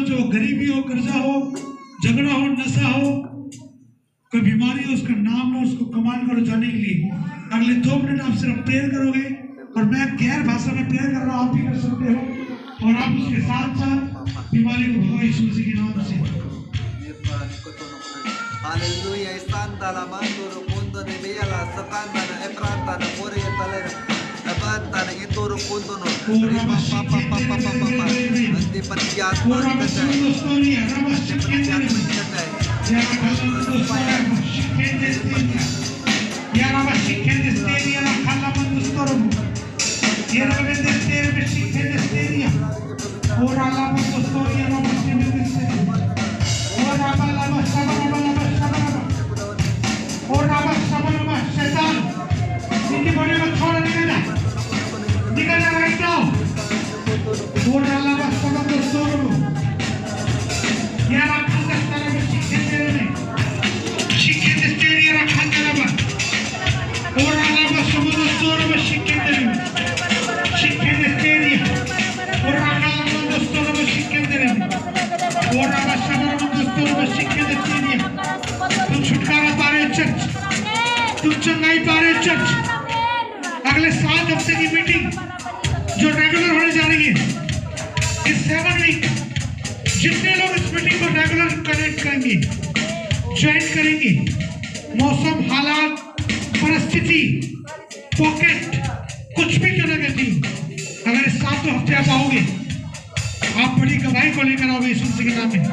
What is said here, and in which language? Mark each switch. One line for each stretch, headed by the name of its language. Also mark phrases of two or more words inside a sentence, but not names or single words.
Hindi: जो गरीबी हो, कर्जा हो, झगड़ा हो, नशा हो, कोई बीमारी हो, उसका नाम लो, उसको कमांड करो जाने के लिए। अगले 2 मिनट आप सिर्फ प्रेयर करोगे और मैं गैर भाषा में प्रेयर कर रहा हूँ, आप भी कर सकते हो और आप उसके साथ साथ बीमारी को भगवान यीशु मसीह के नाम से Haleluya, estanda la mando ro mundo ne vea la sakanda na epranta na more ya talera abanta na itoro kundo no ripa papa andi panjat Ora kata basando storia, raba panjat shikende kata ya kalando storia, shikende storia. Ya raba shikende storia, la kalando storia. Ya raba shikende storia. Ora la mando storia, raba shikende storia. Ora la sabana Ora sabana शैतान इनकी बॉडी में छोड़ निकलना
English: right now. Ora la sabana storia. Ya la kalando storia. Shikende storia, la kalando. Ora la sabana storia, shikende storia. Ora la kalando storia, shikende. Ora la sabana storia, shikende storia.
Hindi: तुम छुटकारा पा रहे हो चर्च, तुम चंगाई पा रहे हो चर्च। अगले 7 हफ्ते की मीटिंग जो रेगुलर होने जा रही है, इस 7 वीक जितने लोग इस मीटिंग को रेगुलर कनेक्ट करेंगे, ज्वाइन करेंगे, मौसम, हालात, परिस्थिति, पॉकेट, कुछ भी क्यों ना कहती, अगर इस 7 हफ्ते आप आओगे, आप बड़ी गवाही को लेकर आओगे यीशु मसीह के नाम में।